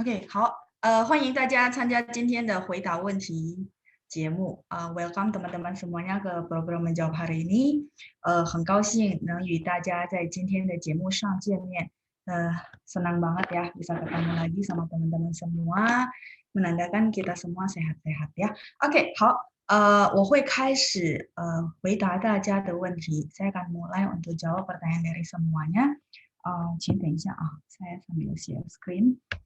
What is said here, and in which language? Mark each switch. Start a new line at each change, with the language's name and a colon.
Chinese: OK，好，欢迎大家参加今天的回答问题节目
Indonesian: welcome teman-teman semuanya ke program menjawab hari ini.
Chinese: 很高兴能与大家在今天的节目上见面。
Indonesian: senang banget ya bisa ketemu lagi sama teman-teman semua, menandakan kita semua sehat-sehat ya.
Chinese: OK，好，我会开始回答大家的问题。
Indonesian: Saya akan mulai untuk jawab pertanyaan dari semuanya.
Chinese: 请等一下啊，
Indonesian: saya sambil share screen.